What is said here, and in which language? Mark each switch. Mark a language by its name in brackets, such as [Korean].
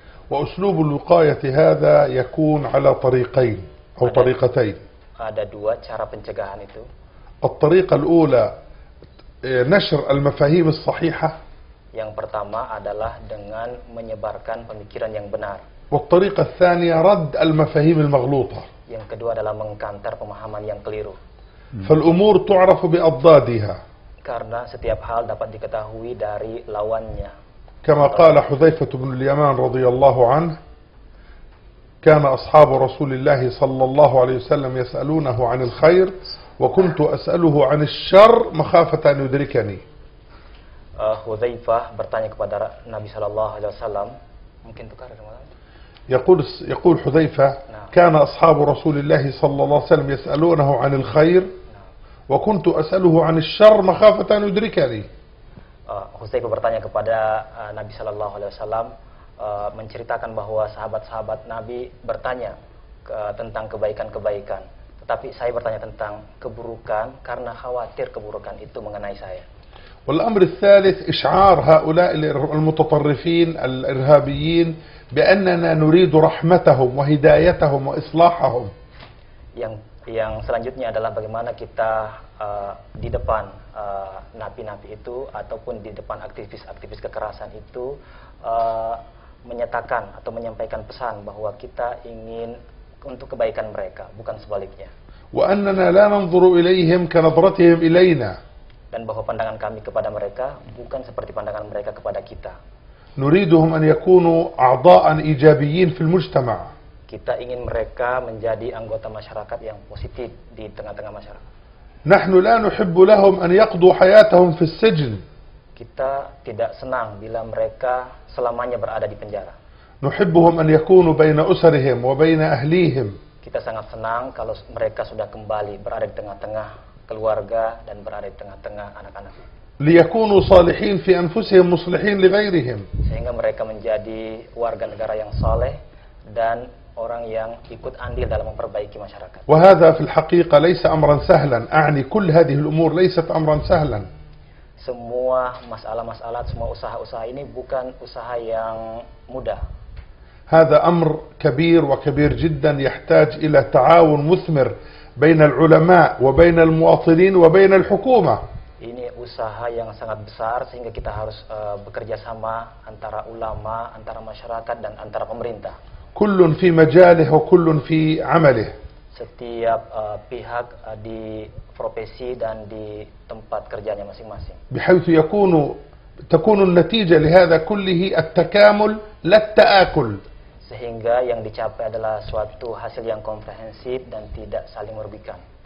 [Arabic] وأسلوب الوقاية هذا يكون على طريقين أو طريقتين. [Indonesian] Ada dua cara pencegahan itu. [Arabic] الطريقة الأولى نشر المفاهيم الصحيحة. [Indonesian] Yang pertama adalah dengan menyebarkan pemikiran yang benar. [Arabic] والطريقة الثانية رد المفاهيم المغلوطة. [Indonesian] Yang kedua adalah mengkantar pemahaman yang keliru. [Arabic] فالأمور تعرف بأضدادها. [Indonesian] Karena setiap hal dapat diketahui dari lawannya. [Arabic] كما قال حذيفة بن اليمان رضي الله عنه: كان أصحاب رسول الله صلى الله عليه وسلم يسألونه عن الخير وكنت أسأله عن الشر مخافة أن يدركني. [Indonesian] Hudzaifah bertanya kepada Nabi sallallahu alaihi wasallam, mungkin tukar dengan [Arabic] يقول حذيفة: كان أصحاب رسول الله صلى الله عليه وسلم يسألونه عن الخير وكنت أسأله عن الشر مخافة أن يدركني. [Indonesian] Hudzaifah bertanya kepada Nabi sallallahu alaihi wasallam, menceritakan bahwa sahabat-sahabat Nabi bertanya tentang kebaikan-kebaikan. Tetapi saya bertanya tentang keburukan karena khawatir keburukan itu mengenai saya. [Arabic] والأمر الثالث إشعار هؤلاء المتطرفين الإرهابيين بأننا نريد رحمتهم وهدايتهم وإصلاحهم. [Indonesian] Yang selanjutnya adalah bagaimana kita di depan napi-napi itu ataupun di depan aktivis-aktivis kekerasan itu menyatakan atau menyampaikan pesan bahwa kita ingin untuk kebaikan mereka, bukan sebaliknya. [Arabic] وأننا لا ننظر إليهم كنظرتهم إلينا. [Indonesian] Dan bahwa pandangan kami kepada mereka bukan seperti pandangan mereka kepada kita. [Arabic] نريدهم أن يكونوا أعضاء إيجابيين في المجتمع. [Indonesian] Kita ingin mereka menjadi anggota masyarakat yang positif di tengah-tengah masyarakat. [Arabic] نحن لا نحب لهم أن يقضوا حياتهم في السجن. [Indonesian] Kita tidak senang bila mereka selamanya berada di penjara. [Arabic] نحبهم أن يكونوا بين أسرهم وبين أهليهم. [Indonesian] Kita sangat senang kalau mereka sudah kembali berada di tengah-tengah keluarga dan berada di tengah-tengah anak-anak. [Arabic] ليكونوا صالحين في أنفسهم مصلحين لغيرهم. [Indonesian] Sehingga mereka menjadi warga negara yang saleh dan orang yang ikut andil dalam memperbaiki masyarakat. [Arabic] وهذا في الحقيقة ليس أمرا سهلا. أعني كل هذه الأمور ليست أمرا سهلا. [Indonesian] Semua masalah-masalah, semua usaha-usaha ini bukan usaha yang mudah. [Arabic] هذا أمر كبير وكبير جدا يحتاج إلى تعاون مثمر بين العلماء وبين المواطنين وبين الحكومة. [Indonesian] Ini usaha yang sangat besar sehingga kita harus bekerja sama antara ulama, antara masyarakat dan antara pemerintah. [Arabic] كل في مجاله وكل في عمله. [Indonesian] Setiap pihak di profesi dan di tempat kerjanya masing-masing. [Arabic] بحيث تكون النتيجة لهذا كله التكامل لا التآكل. [Indonesian] Sehingga yang dicapai adalah suatu hasil yang komprehensif dan tidak saling merugikan.